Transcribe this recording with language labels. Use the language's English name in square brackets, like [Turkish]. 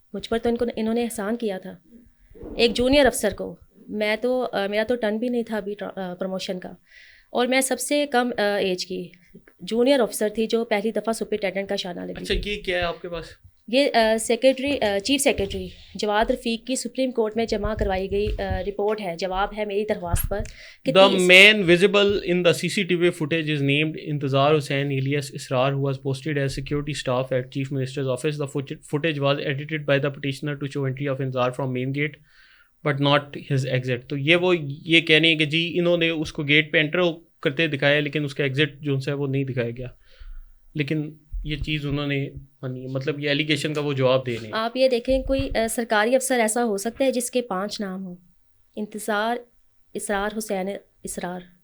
[Urdu] مجھ پر تو انہوں نے احسان کیا تھا. ایک جونیئر افسر کو, میں تو میرا تو ٹرن بھی نہیں تھا ابھی پروموشن کا, اور میں سب سے کم ایج کی جونیئر افسر تھی جو پہلی دفعہ سپرنٹینڈنٹ کا شانہ لگی. اچھا یہ کیا ہے آپ کے پاس؟ یہ چیف سیکرٹری جواد رفیق کی سپریم کورٹ میں جمع کروائی گئی رپورٹ ہے, جواب ہے میری درخواست پر. [English] The man visible in the CCTV footage is named Intizar Hussain alias Israr, who was posted as security staff at Chief Minister's office. The footage was edited by the petitioner to show entry of Intizar from main gate but not his exit. [Urdu] تو یہ کہہ رہے ہیں کہ جی انہوں نے اس کو get پہ انٹر کرتے دکھایا لیکن اس کا ایگزٹ جو ہے وہ نہیں دکھایا گیا. لیکن یہ چیز انہوں نے مطلب یہ ایلیگیشن کا وہ جواب دے رہے ہیں. آپ یہ دیکھیں کوئی سرکاری افسر ایسا ہو سکتا ہے جس کے 5 نام ہوں, انتظار اسرار حسین اسرار,